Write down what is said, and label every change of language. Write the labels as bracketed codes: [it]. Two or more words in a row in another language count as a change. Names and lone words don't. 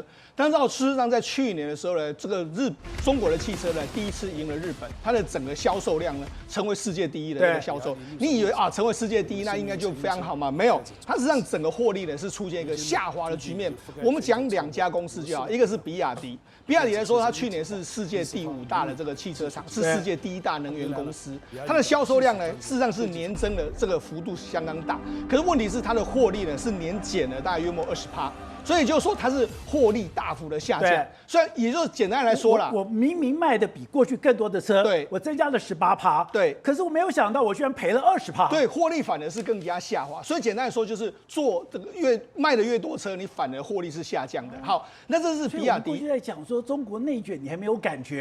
[zh] 但是事實上，在去年的時候呢，這個中國的汽車呢，第一次贏了日本，它的整個銷售量呢，成為世界第一的一個銷售。你以為成為世界第一，那應該就非常好嗎？沒有，它實際上整個獲利呢是出現一個下滑的局面。我們講2家公司就好，一個是比亞迪。比亞迪來說，它去年是世界第5大的這個汽車廠，是世界第1大能源公司。它的銷售量呢，事實上是年增的這個幅度相當大。可是問題是，它的獲利呢是年減了大概約莫20%。所以就是說，它是獲利大幅的下降。所以也就是簡單來說啦，我明明賣的比過去更多的車，對，我增加了18%，對。可是我沒有想到，我居然賠了20%，對，獲利反而是更加下滑。所以簡單來說，就是做這個賣的越多車，你反而獲利是下降的。好，那這是比亞迪。過去在講說中國內卷，你還沒有感覺，